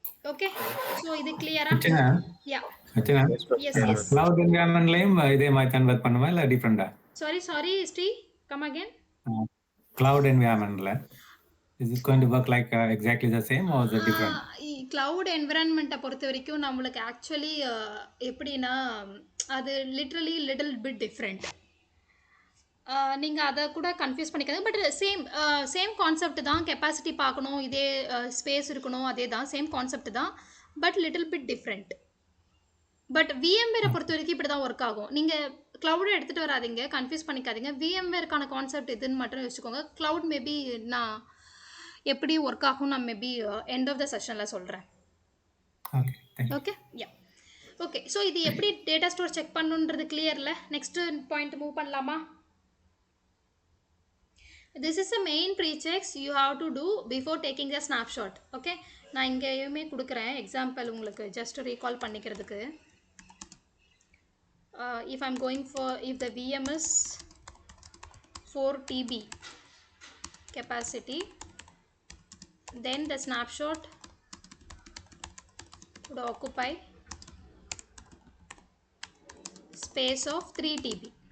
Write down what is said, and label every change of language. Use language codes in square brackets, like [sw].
[ta] Okay, so இது கிளியரா? யா S cloud environment-லயும் இதே மாதிரி தான் ஒர்க் பண்ணுமா இல்ல டிஃபரெண்டா? [en] Sorry Sri, come again. cloud environment-ல is it going to work like exactly the same or is it different? [ta] Cloud என்விரான்மெண்ட்டை பொறுத்த வரைக்கும் நம்மளுக்கு ஆக்சுவலி எப்படின்னா அது லிட்ரலி லிட்டில் பிட் டிஃப்ரெண்ட். நீங்கள் அதை கூட கன்ஃபியூஸ் பண்ணிக்காது. பட் சேம் கான்செப்ட் தான். கெப்பாசிட்டி பார்க்கணும், இதே ஸ்பேஸ் இருக்கணும், அதே தான், சேம் கான்செப்ட் தான். But little bit different. But விஎம்வேரை பொறுத்த வரைக்கும் இப்படி தான் ஒர்க் ஆகும். நீங்கள் க்ளவுடை எடுத்துகிட்டு வராதிங்க, கன்ஃபியூஸ் பண்ணிக்காதீங்க. விஎம்வேருக்கான கான்செப்ட் இதுன்னு மட்டும் யோசிச்சுக்கோங்க. க்ளவுட் மேபி நான் எப்படி ஒர்க் ஆகும் நான் மேபி எண்ட் ஆஃப் த செஷனில் சொல்கிறேன். Okay, yeah okay. ஸோ இது எப்படி data store check பண்ணுன்றது கிளியரில். Next point move பண்ணலாமா? [en] This is a main prechecks you have to do before taking the snapshot. [ta] Okay, நான் இங்கேயுமே கொடுக்குறேன் எக்ஸாம்பிள் உங்களுக்கு ஜஸ்ட் ரீகால் பண்ணிக்கிறதுக்கு. [en] If I'm going for if the VM is 4 TB capacity, then the snapshot would occupy space of 3 TB.